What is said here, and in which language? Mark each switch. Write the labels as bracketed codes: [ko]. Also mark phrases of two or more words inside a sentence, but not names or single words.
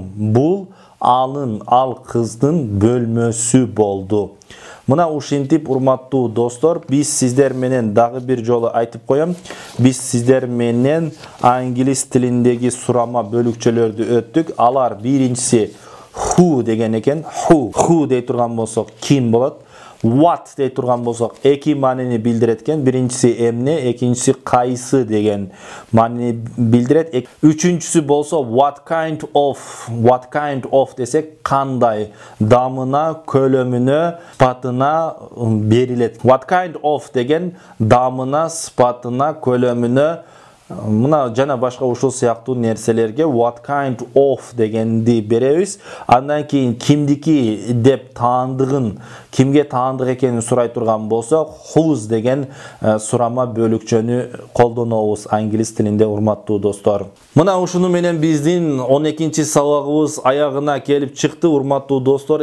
[ky] Бул ал кыздын бөлмөсү болду. Mına ушинтип урматтуу достор, биз сиздер менен дагы бир жолу айтып коем. Биз сиздер менен англис тилиндеги сурама бөлүкчөлөрдү өттүк. Алар биринчиси who деген экен. Who дей турган болсок ким болот? What дей турган болсок эки маанини билдирет экен. Биринчиси эмне, экинчиси кайсы деген маанини билдирет. Үчүнчүсү болсо [en] what kind of [ky] десек кандай, дамына, көлөмүнө, сыпатына берилет. [en] What kind of [ky] деген дамына, сыпатына, көлөмүнө, мына жана башка ушул сыяктуу нерселерге [en] what kind of [ky] дегенди беребиз. Андан кийин кимдики деп таандыгын, кимге таандык экенин сурай турган болсо whose деген сурама бөлүкчөнү колдонобуз англис тилинде, урматтуу достор. Мына ушуну менен биздин 12-чи сабагыбыз аягына келип чыкты, урматтуу достор.